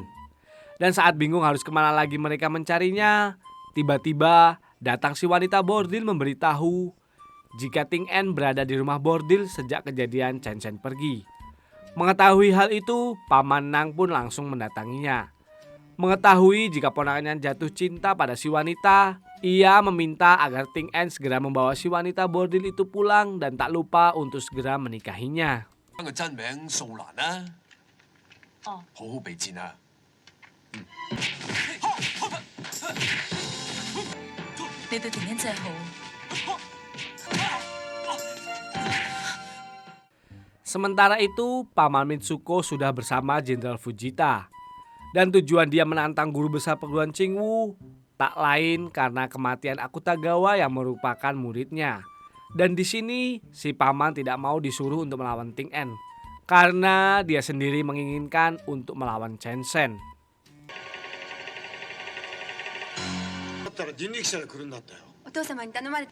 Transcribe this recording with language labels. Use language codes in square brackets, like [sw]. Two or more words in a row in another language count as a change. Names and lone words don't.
[id] Dan saat bingung harus kemana lagi mereka mencarinya, tiba-tiba datang si wanita bordil memberitahu jika Ting En berada di rumah bordil sejak kejadian Chen Zhen pergi. Mengetahui hal itu, Paman Nang pun langsung mendatanginya. Mengetahui jika ponakannya jatuh cinta pada si wanita, ia meminta agar Ting En segera membawa si wanita bordil itu pulang dan tak lupa untuk segera menikahinya. [yue] 個真名素蘭啦。哦，好好備戰啊！你對婷欣真係好。 [id] Sementara itu, Paman Mitsuko sudah bersama Jenderal Fujita. Dan tujuan dia menantang guru besar perguruan Qingwu tak lain karena kematian Akutagawa yang merupakan muridnya. Dan di sini si paman tidak mau disuruh untuk melawan Ting En karena dia sendiri menginginkan untuk melawan Chen Zhen. [ja] だったら人力車が来るんだったよ。お父様に頼まれて。